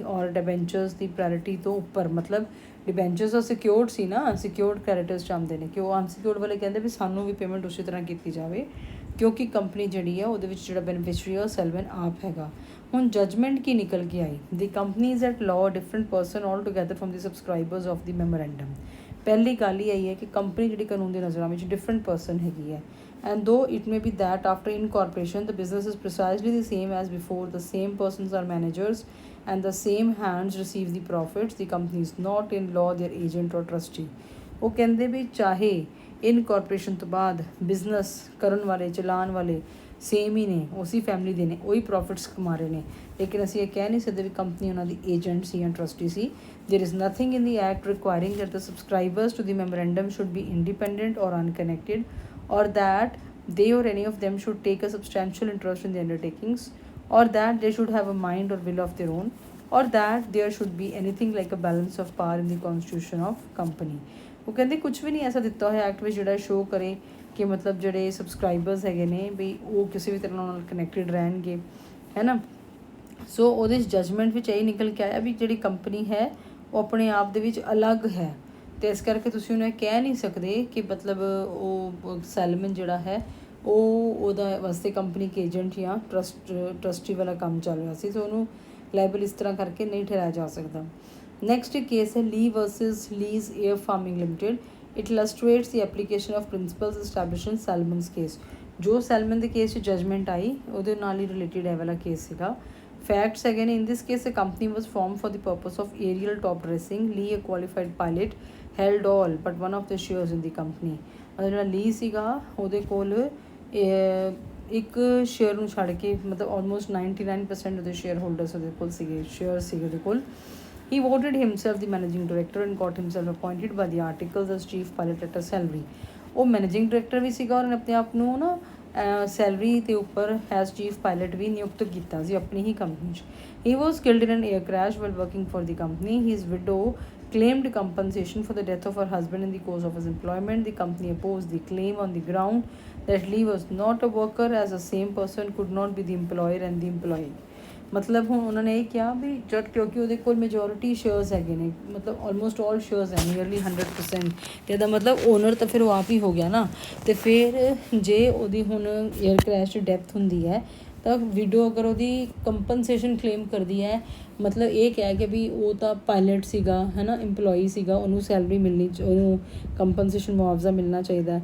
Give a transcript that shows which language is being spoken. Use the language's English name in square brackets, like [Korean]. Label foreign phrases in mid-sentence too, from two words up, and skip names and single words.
[Punjabi] ਔਰ ਡਿਬੈਂਚਰਸ ਦੀ ਪ੍ਰਾਇਰਟੀ ਤੋਂ ਉੱਪਰ, ਮਤਲਬ ਡਿਬੈਂਚਰਸ ਤਾਂ ਸਿਕਿਉਰਡ ਸੀ ਨਾ, [English] secured creditors [Punjabi] ਚਾਹੁੰਦੇ ਨੇ ਕਿ ਉਹ ਅਨਸਿਕਿਉਰਡ ਵਾਲੇ ਕਹਿੰਦੇ ਵੀ ਸਾਨੂੰ ਵੀ ਪੇਮੈਂਟ ਉਸੇ ਤਰ੍ਹਾਂ ਕੀਤੀ ਜਾਵੇ ਕਿਉਂਕਿ ਕੰਪਨੀ ਜਿਹੜੀ ਆ ਉਹਦੇ ਵਿੱਚ ਜਿਹੜਾ ਬੈਨੀਫਿਸ਼ਰੀ ਆ ਉਹ ਸੈਲਮਨ ਆਪ ਹੈਗਾ। ਹੁਣ ਜਜਮੈਂਟ ਕੀ ਨਿਕਲ ਕੇ ਆਈ, [English] the company is at law different person all together from the subscribers of the memorandum. [Punjabi] ਪਹਿਲੀ ਗੱਲ ਹੀ ਆਈ ਹੈ ਕਿ ਕੰਪਨੀ ਜਿਹੜੀ ਕਾਨੂੰਨ ਦੀ ਨਜ਼ਰਾਂ ਵਿੱਚ ਡਿਫਰੈਂਟ ਪਰਸਨ ਹੈਗੀ ਹੈ [English] and though it may be that after incorporation the business is precisely the same as before, the same persons are managers and the same hands receive the profits, the company is not in law their agent or trustee। [Punjabi] ਉਹ ਕਹਿੰਦੇ ਵੀ ਚਾਹੇ ਇਨਕੋਰਪੋਰੇਸ਼ਨ ਤੋਂ ਬਾਅਦ ਬਿਜ਼ਨਸ ਕਰਨ ਵਾਲੇ ਚਲਾਉਣ ਵਾਲੇ ਸੇਮ ਹੀ ਨੇ, ਉਸੀ ਫੈਮਿਲੀ ਦੇ ਨੇ, ਉਹੀ ਪ੍ਰੋਫਿਟਸ ਕਮਾ ਰਹੇ ਨੇ, ਲੇਕਿਨ ਅਸੀਂ ਇਹ ਕਹਿ ਨਹੀਂ ਸਕਦੇ ਵੀ ਕੰਪਨੀ ਉਹਨਾਂ ਦੀ ਏਜੰਟ ਸੀ ਜਾਂ ਟਰਸਟੀ ਸੀ। [English] there is nothing in the act requiring that the subscribers to the memorandum should be independent or unconnected or that they or any of them should take a substantial interest in the undertakings, or that they should have a mind or will of their own, or that there should be anything like a balance of power in the constitution of company। [Punjabi] ਉਹ ਕਹਿੰਦੇ ਕੁਝ ਵੀ ਨਹੀਂ ਐਸਾ ਦਿੱਤਾ ਹੋਇਆ ਐਕਟ ਵਿੱਚ ਜਿਹੜਾ ਸ਼ੋਅ ਕਰੇ ਕਿ ਮਤਲਬ ਜਿਹੜੇ ਸਬਸਕ੍ਰਾਈਬਰਸ ਹੈਗੇ ਨੇ ਵੀ ਉਹ ਕਿਸੇ ਵੀ ਤਰ੍ਹਾਂ ਨਾਲ ਕਨੈਕਟਿਡ ਰਹਿਣਗੇ, ਹੈ ਨਾ। ਸੋ ਉਹਦੇ ਜਜਮੈਂਟ ਵਿੱਚ ਇਹ ਨਿਕਲ ਕੇ ਆਇਆ ਵੀ ਜਿਹੜੀ ਕੰਪਨੀ ਹੈ ਉਹ ਆਪਣੇ ਆਪ ਦੇ ਵਿੱਚ ਅਲੱਗ ਹੈ ਅਤੇ ਇਸ ਕਰਕੇ ਤੁਸੀਂ ਉਹਨੂੰ ਇਹ ਕਹਿ ਨਹੀਂ ਸਕਦੇ ਕਿ ਮਤਲਬ ਉਹ ਸੈਲਮਨ ਜਿਹੜਾ ਹੈ ਉਹ ਉਹਦਾ ਵਾਸਤੇ ਕੰਪਨੀ ਕੇ ਏਜੰਟ ਜਾਂ ਟਰਸਟੀ ਵਾਲਾ ਕੰਮ ਚੱਲ ਰਿਹਾ ਸੀ, ਸੋ ਉਹਨੂੰ ਲਾਇਬਲ ਇਸ ਤਰ੍ਹਾਂ ਕਰਕੇ ਨਹੀਂ ਠਹਿਰਾਇਆ ਜਾ ਸਕਦਾ। [English] next case [Punjabi] ਹੈ ਲੀ ਵਰਸਿਸ ਲੀਜ਼ ਏਅਰ ਫਾਰਮਿੰਗ ਲਿਮਿਟਿਡ। [English] it illustrates the application of principles establish in Salomon's case. [Punjabi] ਜੋ ਸੈਲਮਨ ਦੇ ਕੇਸ 'ਚ ਜਜਮੈਂਟ ਆਈ ਉਹਦੇ ਨਾਲ ਹੀ ਰਿਲੇਟਿਡ ਇਹ ਵਾਲਾ ਕੇਸ ਸੀਗਾ। [English] Facts again, in this case, a company was formed for the purpose of aerial top dressing. Lee, a qualified pilot, held all but one of the shares in the company। [Punjabi] ਮਤਲਬ ਜਿਹੜਾ ਲੀ ਸੀਗਾ ਉਹਦੇ ਕੋਲ ਇੱਕ ਸ਼ੇਅਰ ਨੂੰ ਛੱਡ ਕੇ ਮਤਲਬ ਆਲਮੋਸਟ 99% ਉਹਦੇ [English] share holders [Punjabi] ਉਹਦੇ ਕੋਲ ਸੀਗੇ, ਸ਼ੇਅਰ ਸੀਗੇ ਉਹਦੇ ਕੋਲ। [English] He voted himself the managing director and got himself appointed by the articles as chief pilot at a salary। [Punjabi] ਉਹ [English] managing director [Punjabi] ਵੀ ਸੀਗਾ ਔਰ ਆਪਣੇ ਆਪ ਨੂੰ ਨਾ ਸੈਲਰੀ ਦੇ ਉੱਪਰ [English] as chief pilot [Punjabi] ਵੀ ਨਿਯੁਕਤ ਕੀਤਾ ਸੀ ਆਪਣੀ ਹੀ ਕੰਪਨੀ 'ਚ। [English] he was killed in an air crash while working for the company. his widow claimed compensation for the death of her husband in the course of his employment. The company opposed the claim on the ground that Lee was not a worker, as the same person could not be the employer and the employee. [Punjabi] ਮਤਲਬ ਹੁਣ ਉਹਨਾਂ ਨੇ ਇਹ ਕਿਹਾ ਵੀ ਜਦ ਕਿਉਂਕਿ ਉਹਦੇ ਕੋਲ [English] majority shares [Punjabi] ਹੈਗੇ ਨੇ, ਮਤਲਬ [English] almost all shares [Punjabi] ਹੈ, ਨੀਅਰਲੀ 100%, ਤੇ ਇਹਦਾ ਮਤਲਬ ਓਨਰ ਤਾਂ ਫਿਰ ਉਹ ਆਪ ਹੀ ਹੋ ਗਿਆ ਨਾ। ਤੇ ਫਿਰ ਜੇ ਉਹਦੀ ਹੁਣ [English] air crash [Punjabi] 'ਚ ਡੈਥ ਹੁੰਦੀ ਹੈ ਤਾਂ ਵਿਡੋ ਅਗਰ ਉਹਦੀ [English] compensation claim [Punjabi] ਕਰਦੀ ਹੈ, ਮਤਲਬ ਇਹ ਕਹਿ ਕੇ ਵੀ ਉਹ ਤਾਂ ਪਾਇਲਟ ਸੀਗਾ ਹੈ ਨਾ, ਇੰਪਲੋਈ ਸੀਗਾ, ਉਹਨੂੰ ਸੈਲਰੀ ਮਿਲਣੀ, ਉਹਨੂੰ ਕੰਪਨਸੇਸ਼ਨ ਮੁਆਵਜ਼ਾ ਮਿਲਣਾ ਚਾਹੀਦਾ।